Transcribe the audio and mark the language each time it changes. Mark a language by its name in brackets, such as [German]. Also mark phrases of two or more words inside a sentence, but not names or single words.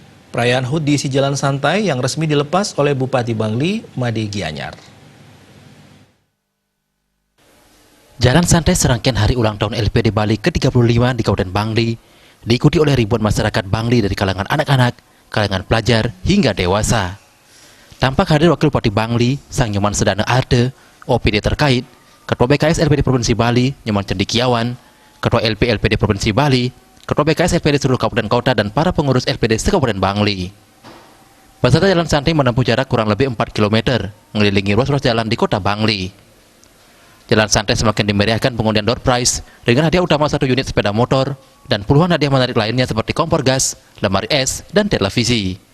[Indonesian] Perayaan HUT diisi jalan santai yang resmi dilepas oleh Bupati Bangli, Made Gianyar. Jalan santai serangkaian hari ulang tahun LPD Bali ke-35 di Kabupaten Bangli diikuti oleh ribuan masyarakat Bangli dari kalangan anak-anak, kalangan pelajar, hingga dewasa. Tampak hadir Wakil Bupati Bangli, Sang Nyoman Sedana Arte, OPD terkait, Ketua BKS LPD Provinsi Bali, Nyoman Cendikiawan, Ketua LPD Provinsi Bali, Ketua BKS LPD seluruh kabupaten kota, dan para pengurus LPD se-Kabupaten Bangli. Peserta jalan santai menempuh jarak kurang lebih 4 km, mengelilingi ruas-ruas jalan di kota Bangli. Jalan santai semakin dimeriahkan pengundian [English] door prize [Indonesian] dengan hadiah utama 1 unit sepeda motor dan puluhan hadiah menarik lainnya seperti kompor gas, lemari es, dan televisi.